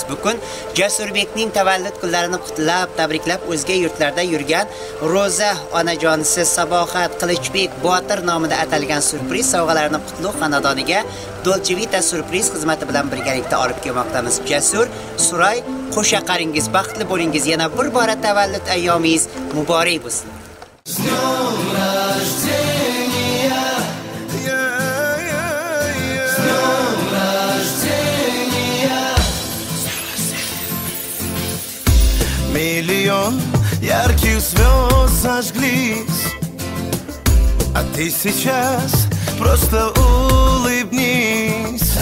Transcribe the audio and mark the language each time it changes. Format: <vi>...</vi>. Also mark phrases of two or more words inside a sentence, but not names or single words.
<uz>Bugun Jasurbekning tavallud kunlarini qutlab, tabriklab o'zga yurtlarda yurgan Roza onajonisi Sabohat Qilichbek Botir nomida atalgan surpriz sovg'alarini qutlug' xonadoniga Dolce Vita surpriz xizmati bilan birgalikda olib kelmoqdamiz. Jasur, Suray, qo'shaqaringiz baxtli bo'lingiz. Yana bir bora tavallud ayyomingiz muborak bo'lsin.</uz> <ru>Миллион ярких звезд зажглись, а ты сейчас просто улыбнись.</ru>